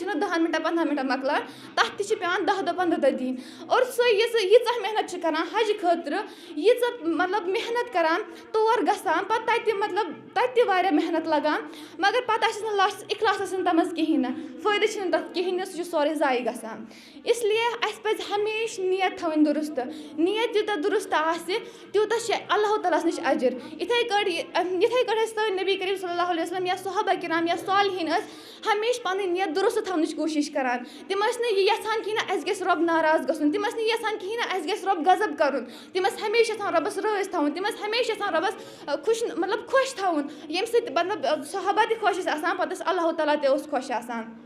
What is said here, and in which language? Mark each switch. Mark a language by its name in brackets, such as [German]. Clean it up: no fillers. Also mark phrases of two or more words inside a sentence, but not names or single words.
[Kashmiri] چھُنہٕ 10 مِنٹَن 15 مِنٹَن مۄکلان تَتھ تہِ چھِ پیٚوان 10 دۄہ 15 دۄہ دِنۍ اور سُہ ییٖژاہ محنت چھِ کَران حجہِ خٲطرٕ ییٖژاہ مطلب محنت کَران تور گژھان پَتہٕ تَتہِ مطلب تَتہِ تہِ واریاہ محنت لَگان مگر پَتہٕ آسٮ۪س نہٕ لاسٹَس اِخلاص آسان تَتھ منٛز کِہیٖنۍ نہٕ فٲیدٕ چھِنہٕ تَتھ کِہیٖنۍ نہٕ سُہ چھُ سورُے ضایع گژھان اِسلیے اَسہِ پَزِ ہمیشہِ نیت تھاوٕنۍ دُرُست نیت یوٗتاہ دُرُست آسہِ تیوٗتاہ چھِ اللہ تعالیٰ ہَس نِش اَجِر یِتھَے کٲٹھۍ ٲسۍ سٲنۍ نبی کریم صلی اللہ علیہ وسلم یا صحابہ کرام یا صالحیٖن ٲسۍ ہمیشہِ پَنٕنۍ نیت دُرُست تھاونٕچ کوٗشِش کَران تِم ٲسۍ نہٕ یہِ یَژھان کِہیٖنۍ نہٕ اَسہِ گژھِ رۄب ناراض گژھُن تِم ٲسۍ نہٕ یَژھان کِہیٖنۍ نہٕ اَسہِ گژھِ رۄب غضب کَرُن تِم ٲسۍ ہمیشہِ یَژھان رۄبَس رٲضۍ تھاوُن تِم ٲسۍ ہمیشہِ یَژھان رۄبَس مطلب خۄش تھاوُن ییٚمہِ سۭتۍ مطلب صحابہ تہِ خۄش ٲسۍ آسان پَتہٕ ٲسۍ اللہ تعالیٰ تہِ اوس خۄش آسان